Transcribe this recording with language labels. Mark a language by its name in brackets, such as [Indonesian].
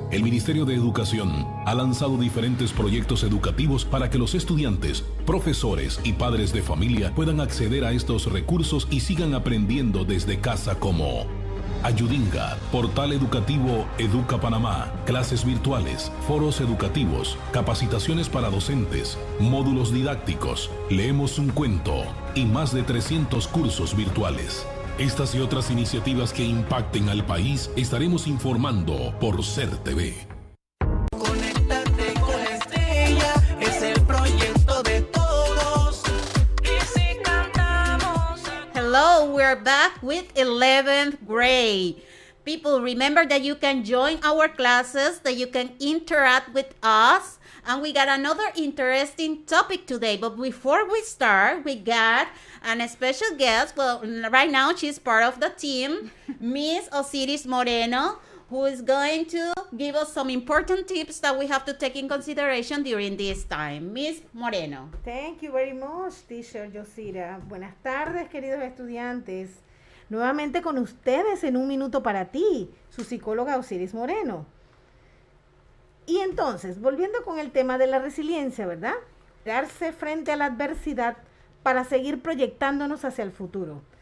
[Spanish] El Ministerio de Educación ha lanzado diferentes proyectos educativos para que los estudiantes, profesores y padres de familia puedan acceder a estos recursos y sigan aprendiendo desde casa, como Ayudinga, Portal Educativo Educa Panamá, clases virtuales, foros educativos, capacitaciones para docentes, módulos didácticos, leemos un cuento y más de 300 cursos virtuales. Estas y otras iniciativas que impacten al país estaremos informando por Ser TV. Conéctate con Estrella, es el proyecto de todos. Y si cantamos. [English] Hello, we're back with 11th grade. People, remember that you can join our classes, that you can interact with us. And we got another interesting topic today. But before we start, we got a special guest. Well, right now she's part of the team, Miss Osiris Moreno, who is going to give us some important tips that we have to take in consideration during this time. Miss Moreno. Thank you very much, teacher Yosira. [Spanish] Buenas tardes, queridos estudiantes. Nuevamente con ustedes en un minuto para ti, su psicóloga Osiris Moreno. Y entonces, volviendo con el tema de la resiliencia, ¿verdad? Darse frente a la adversidad para seguir proyectándonos hacia el futuro.